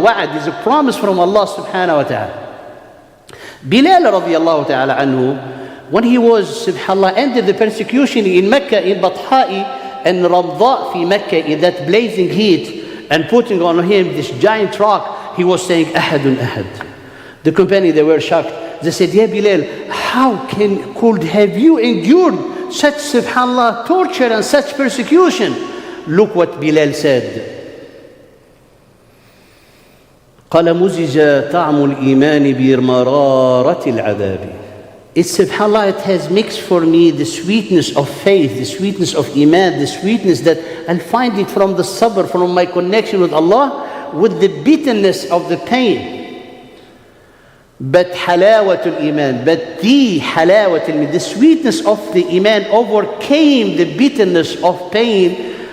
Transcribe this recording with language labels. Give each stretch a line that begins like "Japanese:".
English: Wa'ad is a promise from Allah subhanahu wa ta'ala. Bilal radiallahu ta'ala anhu, when he was, subhanallah, ended the persecution in Mecca, in Batha'i and Ramda fi Mecca, in that blazing heat, and putting on him this giant rock, he was saying, Ahadun Ahad. The companions, they were shocked. They said, Ya Bilal, how could have you endured such, subhanallah, torture and such persecution? Look what Bilal said.
Arabic: قال مزج طعم الإيمان بمرارة العذاب.
English: It's, subhanallah, it has mixed for me the sweetness of faith, the sweetness of iman, the sweetness that I'll find it from the sabr, from my connection with Allah, with the bitterness of the pain. But halawatul iman, but the sweetness of the iman overcame the bitterness of pain.